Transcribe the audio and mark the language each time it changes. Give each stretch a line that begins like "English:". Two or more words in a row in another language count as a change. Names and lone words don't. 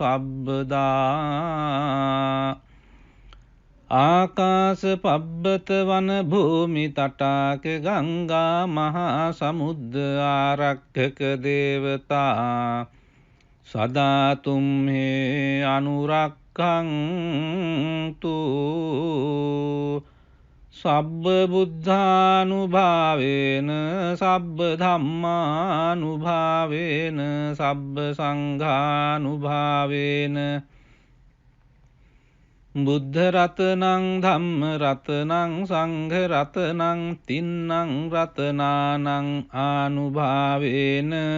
Pali: සබ්බදා ආකාස පබ්බත වන භූමි තටාක ගංගා මහා සමුද්ද ආරක්ඛක දේවතා සදාතුම් හේ අනුරක්ඛන්තු සබ්බ බුද්ධානුභාවේන සබ්බ ධම්මානුභාවේන සබ්බ සංඝානුභාවේන බුද්ධ රතනං ධම්ම රතනං සංඝ රතනං තින්නං රතනානං ආනුභාවේන